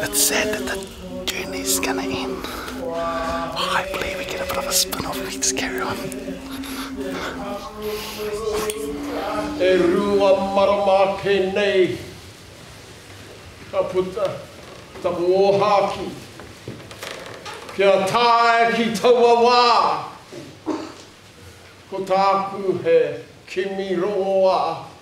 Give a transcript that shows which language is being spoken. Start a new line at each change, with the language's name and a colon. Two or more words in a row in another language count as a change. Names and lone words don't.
English: It's sad that the journey's gonna end. Hopefully we get a bit of a spin-off and we just carry on.
Māori: E rua marama ke nei, ka puta tapu o haki. Kia tae ki taua wā. Ko tāku he kimi roa.